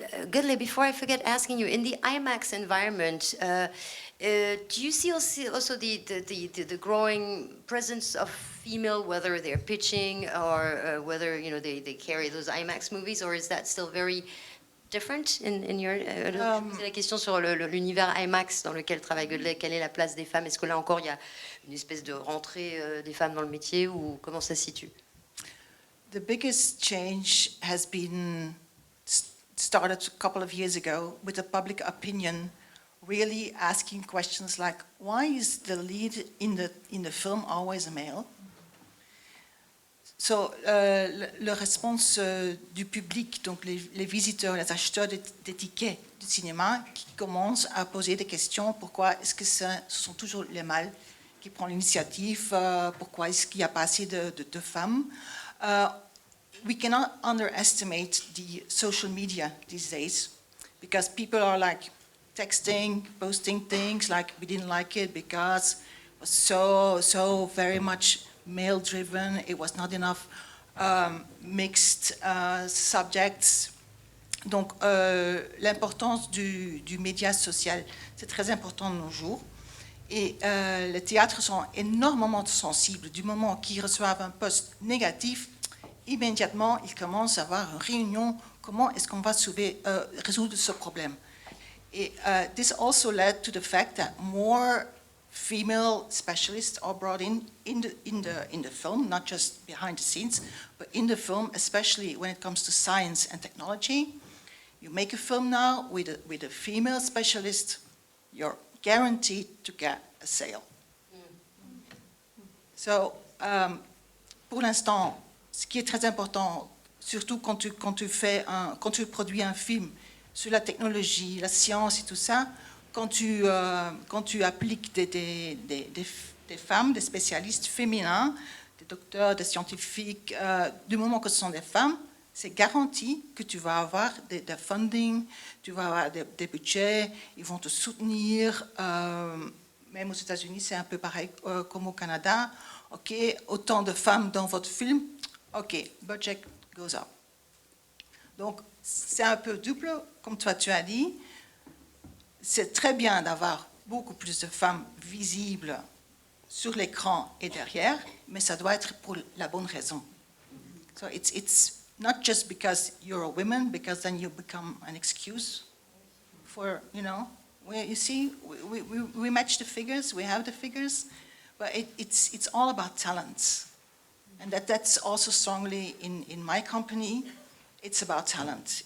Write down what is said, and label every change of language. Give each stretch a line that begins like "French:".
English: Goedele, before I forget asking you, in the IMAX environment, do you see also the growing presence of female, whether they're pitching or whether they carry those IMAX movies, or is that still very different in your?
French: C'est la question sur l'univers IMAX dans lequel travaille Goedele. Quelle est la place des femmes? Est-ce que là encore il y a une espèce de rentrée des femmes dans le métier ou comment ça se situe?
English: The biggest change has been started a couple of years ago with the public opinion really asking questions like, why is the lead in the film always a male?
French: So, la réponse du public, donc les visiteurs, les acheteurs des tickets du cinéma, qui commencent à poser des questions. Pourquoi est-ce que ce sont toujours les mâles qui prennent l'initiative? Pourquoi est-ce qu'il n'y a pas assez de femmes?
English: We cannot underestimate the social media these days because people are like texting, posting things like we didn't like it because it was so very much male-driven. It was not enough mixed subjects.
French: Donc l'importance du média social, c'est très important de nos jours. Et les théâtres sont énormément sensibles. Du moment qu'ils reçoivent un post négatif, immédiatement, ils commencent à avoir une réunion. Comment est-ce qu'on va résoudre ce problème?
English: Et this also led to the fact that more female specialists are brought in the film, not just behind the scenes, but in the film, especially when it comes to science and technology. You make a film now with a female specialist, you're guaranteed to get a sale.
French: So, pour l'instant, ce qui est très important, surtout quand tu produis un film sur la technologie, la science et tout ça, quand tu appliques des femmes, des spécialistes féminins, des docteurs, des scientifiques, du moment que ce sont des femmes, c'est garanti que tu vas avoir des funding, tu vas avoir des budgets, ils vont te soutenir. Même aux États-Unis, c'est un peu pareil comme au Canada. OK, autant de femmes dans votre film, OK,
English: budget goes up.
French: Donc, c'est un peu double, comme toi tu as dit. C'est très bien d'avoir beaucoup plus de femmes visibles sur l'écran et derrière, mais ça doit être pour la bonne raison.
English: So it's not just because you're a woman, because then you become an excuse for, you see, we match the figures, we have the figures, but it's all about talent. And that's also strongly in my company, it's about talent.